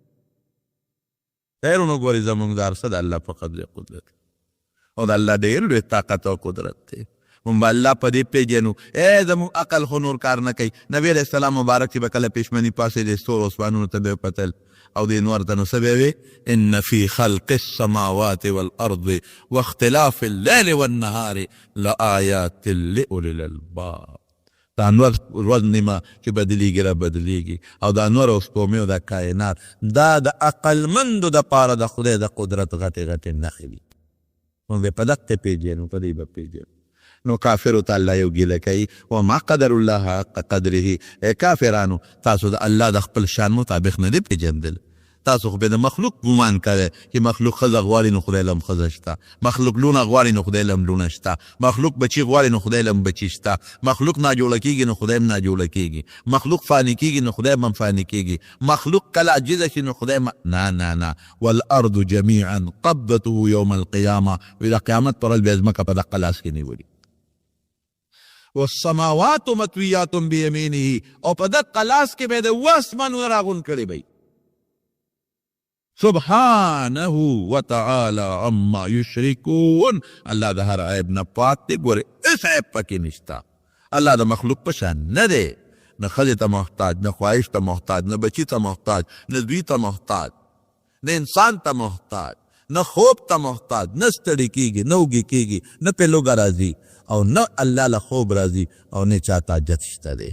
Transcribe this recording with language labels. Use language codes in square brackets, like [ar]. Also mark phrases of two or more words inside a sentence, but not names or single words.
[ps] خیرونو ګورې زمونږ د هر څه د الله په قدر قدرت او د الله ډېر لوی طاقت او قدرت دی. مونږ به الله په دې پېژنو. زمونږ عقل خو نور کار نه کوي. نبي علیه السلام مبارک چې به کله پېشمني پاسېدې ستورو اسمانونو ته به یې کتل او دې نور ته نو څه به وې؟ [ar] ان فی خلق السماوات والارض واختلاف الليل والنهار لآیات لأولی الالباب. [ps] دا انور ورځ نیمه چې بدلیږي را بدلیږي، او دا انور او سپومې او دا کائنات دا د عقلمندو دپاره د خدای د قدرت غټې غټې نښې دي. نو به په دقې پېژنو، په دې به پېژنو. نو کافرو ته الله یو ګیله کوي [ar] وما قدر الله حق قدره. [ps] کافرانو تاسو د الله د خپل شان مطابق نه دی پېژندل. تاسو خو به د مخلوق ګمان کوئ چې مخلوق ښځه غواړي نو خدای له هم ښځه شته، مخلوق لونه غواړي نو خدای له هم لونه شته، مخلوق بچي غواړي نو خدای له هم بچي شته، مخلوق ناجوړه کېږي نو خدای هم ناجوړه کېږي، مخلوق فاني کېږي نو خدای هم فاني کېږي، مخلوق کله عجزه شي نو خدای نه نه نه. [ar] والارض جميعا قبضته يوم القيامه. [ps] د قیامت پر ورځ به ځمکه په دقه لاس کې نیولي. [ar] والسماوات مطویات بیمینه، [ps] او په دقه لاس کې به د اوه اسمانونه راغونډ کړي به. [ar] سبحانه وتعالى عما یشرکون. [ps] الله د هر عیب نه پاک دی. ګورې هېڅ عیب پکې نشته. الله د مخلوق په شان نه دی، نه ښځې ته محتاج، نه خواهش ته محتاج، نه بچي ته محتاج، نه دوی ته محتاج، نه انسان ته محتاج، نه خوب ته محتاج، نه ستړي کېږي، نه اوږې کېږي، نه پې لوږه راځي، او نه الله له خوب راځي، او نه چا ته حاجت شته دی.